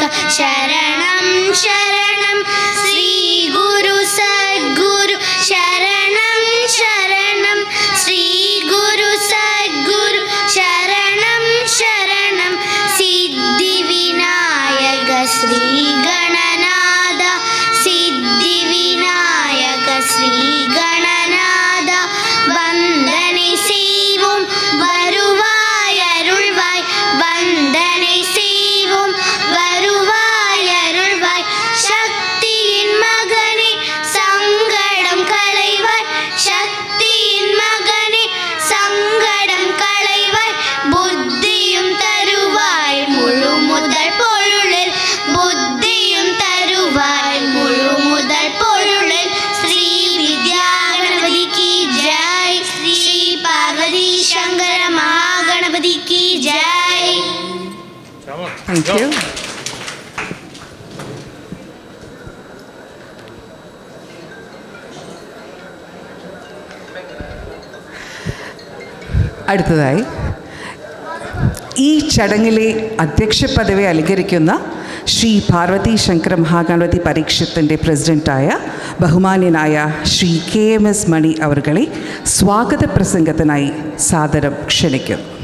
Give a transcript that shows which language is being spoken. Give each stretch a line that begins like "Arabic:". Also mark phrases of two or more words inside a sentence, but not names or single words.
Sanskrit: ശരണം ശരണം ശ്രീ ഗുരു സദ്ഗുരു ശരണം ശരണം ശ്രീ ഗുരു സദ്ഗുരു ശരണം ശരണം സിദ്ധി വിനായക ശ്രീ ഗണനാഥ സിദ്ധി വിനായക ശ്രീ ഗണനാഥ
Tamil: വന്ദனை செய்வோம் வருவாய் அருள்வாய் வந்தனை செய்வோம் வருவாய் அருள்வாய் சக்தியின் மகனே சங்கடம் களைவாய் சக்தியின் மகனே சங்கடம் களைவாய் புத்தியும் தருவாய் முழு முதல் பொருளில் புத்தியும் தருவாய் முழு முதல் பொருளில் ஸ்ரீ வித்யா கணபதி
Hindi: की जय श्री पार्वती शंकर महागणपति की जय.
English: Thank you.
Malayalam: അടുത്തതായി ഈ ചടങ്ങിലെ അധ്യക്ഷ പദവി അലങ്കരിക്കുന്ന ശ്രീ പാർവതി ശങ്കര മഹാഗണപതി പരീക്ഷത്തിൻ്റെ പ്രസിഡൻ്റായ ബഹുമാന്യനായ ശ്രീ KMS മണി അവർകളെ സ്വാഗത പ്രസംഗത്തിനായി സാദരം ക്ഷണിക്കും.